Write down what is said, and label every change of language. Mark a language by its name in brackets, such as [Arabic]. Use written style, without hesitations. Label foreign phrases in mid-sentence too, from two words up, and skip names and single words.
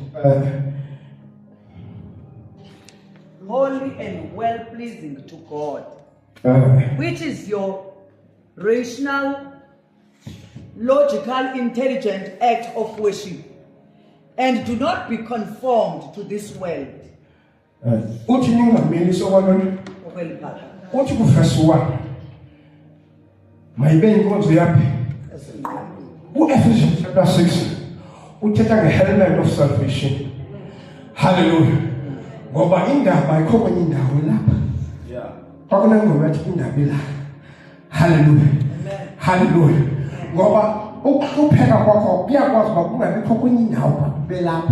[English] Holy and well-pleasing to God. Which is your rational, logical, intelligent act of worship. And do not be conformed to this world. [Xhosa] uthi ningameli sokwalona uthi ku verse 1 mayibe inkonzo yaphi Ephesians chapter 6 uthetha [English] ngehelmet of salvation. [Xhosa] Hallelujah. Ngoba indaba ayikho kwenye indawo lapha. Kwakunengoma ethi indaba ila. Hallelujah. Hallelujah. Ngoba ukupheka kwakho kuyakwazi ukuba kungabikho kwenye indawo belapha.